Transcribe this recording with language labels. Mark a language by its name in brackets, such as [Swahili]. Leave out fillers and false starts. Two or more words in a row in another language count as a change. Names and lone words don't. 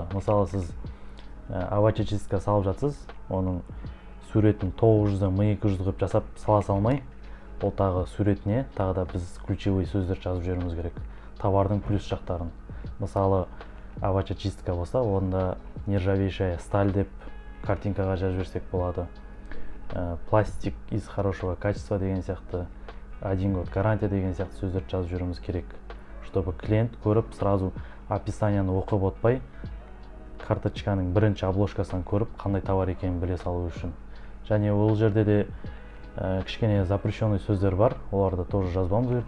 [Kazakh] Мысалы, сіз авачечистка салып жатсыз, оның суретін 900-дан 1200 қылып жасап сала салмай, ол тағы суретіне тағы да біз ключевой сөздер жазып жіберуіміз керек. Товардың плюс жақтарын. Мысалы, авачечистка болса, онда [Russian] нержавейшая сталь [Kazakh] деп картинкаға жазып жіберсек болады. [Russian] Пластик из хорошего качества [Kazakh] деген сияқты, [Russian] 1 год гарантия [Kazakh] деген сияқты сөздерді жазып жіберуіміз керек, [Russian] чтобы клиент [Kazakh] көріп сразу описанияны оқып отпай, карточканың бірінші обложкасынан көріп қандай товар екенін біле салу үшін. Және ол жерде де кішкене запрещенный сөздер бар, оларды тоже жазбауымыз керек.